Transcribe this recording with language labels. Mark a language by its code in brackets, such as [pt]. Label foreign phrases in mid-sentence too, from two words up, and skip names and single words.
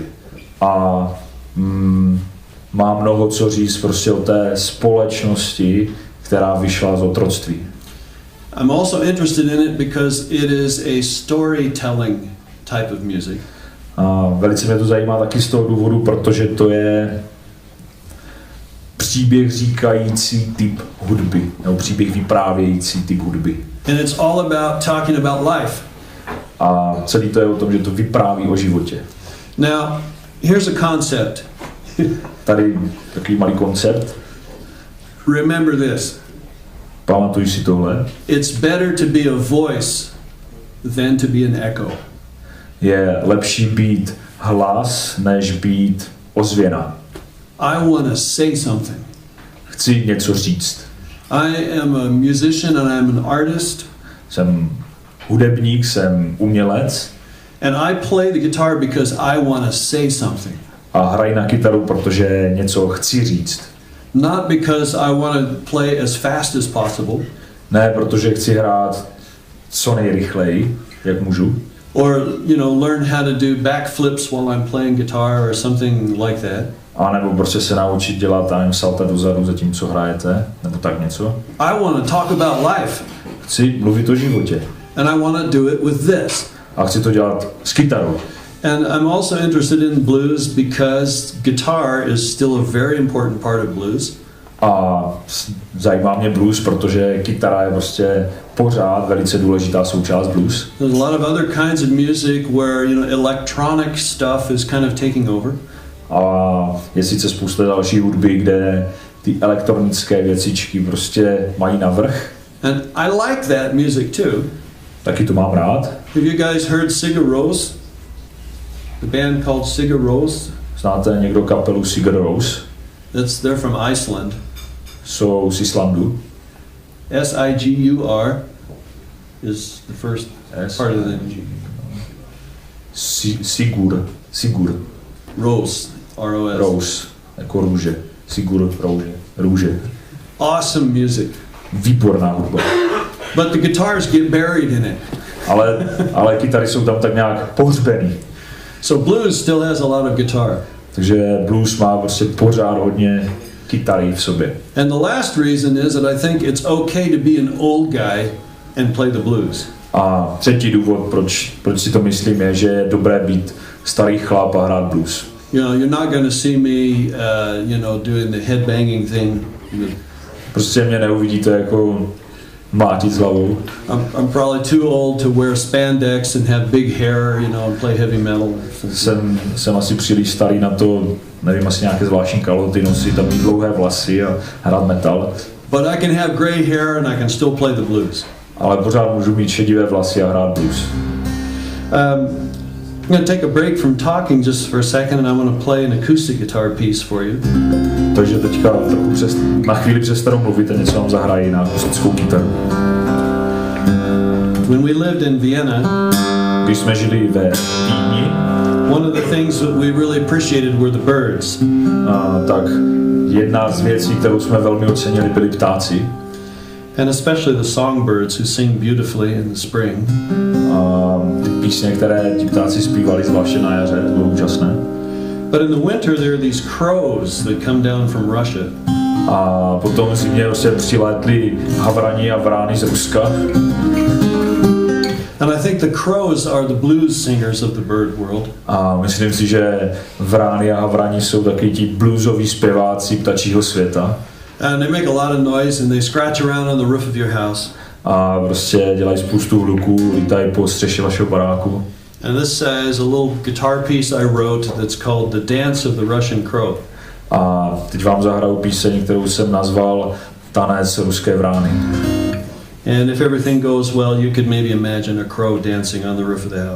[cs] A má mnoho co říct prostě o té společnosti, která vyšla z otroctví. [en] I'm also interested in it because it is a storytelling type of music. [cs] A velice mě to zajímá taky z toho důvodu, protože to je příběh říkající typ hudby, nebo příběh vyprávějící typ hudby. [en] And it's all about talking about life. [cs] A celý to je o tom, že to vypráví o životě. [en] Now, here's a concept. [cs] Tady takový malý koncept. [en] Remember this. [cs] Pamatuj si tohle. [en] It's better to be a voice than to be an echo. [cs] Je lepší být hlas, než být ozvěna. [en] I want to say something. [cs] Chci něco říct. [en] I am a musician and I'm an artist. [cs] Jsem hudebník, jsem umělec. [en] And I play the guitar because I want to say something. [cs] A hraji na kytaru, protože něco chci říct. [en] Not because I want to play as fast as possible. [cs] Ne, protože chci hrát co nejrychleji, jak můžu. [en] Or, learn how to do backflips while I'm playing guitar or something like that. [cs] A nebo prostě se naučit dělat salta dozadu zatímco hrajete, nebo tak něco. [en] I want to talk about life. [cs] Chci mluvit o životě. [en] And I want to do it with this. [cs] A chci to dělat s kytarou. [en] And I'm also interested in blues because guitar is still a very important part of blues. [cs] A zajímá mě blues, protože kytara je prostě pořád velice důležitá součást blues. [en] There's a lot of other kinds of music where, electronic stuff is kind of taking over. [cs] A je sice spousta další hudby, kde ty elektronické věcičky prostě mají navrch. [en] And I like that music too. [cs] Taky to mám rád. [en] Have you guys heard Sigur Rós? The band called Sigur Rós? [cs] Znáte někdo kapelu Sigur Rós? [en] They're from Iceland. [cs] Jsou z Islandu. [en] S-I-G-U-R is the first part of the name. Sigur. Rós. R-O-S. [cs] Rós. Jako růže. Sigur růže. [en] Awesome music. [cs] Výborná hudba. [en] But the guitars get buried in it. [cs] Ale kytary jsou tam tak nějak pohřbený. [en] So blues still has a lot of guitar. [cs] Takže blues má prostě pořád hodně kytary v sobě. [en] And the last reason is that I think it's okay to be an old guy and play the blues. [cs] A třetí důvod, proč si to myslím, je, že je dobré být starý chlap a hrát blues. [en] You know, you're not going to see me, doing the headbanging thing. [cs] Prostě mě neuvidíte jako mlátit s hlavou. [en] I'm probably too old to wear spandex and have big hair, and play heavy metal. [cs] Jsem asi příliš starý na to, nevím, asi nějaké zvláštní kalhoty nosit, tam mít dlouhé vlasy a hrát metal. [en] But I can have gray hair and I can still play the blues. [cs] Ale pořád můžu mít šedivé vlasy a hrát blues. [en] I'm going to take a break from talking just for a second and I'm going to play an acoustic guitar piece for you. [cs] Takže teďka na chvíli přestanu mluvit a něco vám zahrají na akustickou kytaru. [en] When we lived in Vienna, [cs] když jsme žili ve Vídni, [en] one of the things that we really appreciated were the birds. [cs] Tak jedna z věcí, kterou jsme velmi ocenili, byli ptáci. [en] And especially the songbirds who sing beautifully in the spring. [cs] Ty písně, které ti ptáci zpívali zvláště na jaře, to bylo úžasné. [en] But in the winter there are these crows that come down from Russia. [cs] A potom v zimě se přilétly havrani a vrány z Ruska. [en] And I think the crows are the blues singers of the bird world. [cs] A myslím si, že vrány a havrani jsou taky ti bluesoví zpěváci ptačího světa. [en] And they make a lot of noise and they scratch around on the roof of your house. [cs] A prostě dělají spoustu hluků, lítají po střeše vašeho baráku. [en] And this is a little guitar piece I wrote that's called The Dance of the Russian Crow. [cs] A teď vám zahraju píseň, kterou jsem nazval Tanec ruské vrány. [en] And if everything goes well, you could maybe imagine a crow dancing on the roof of the house.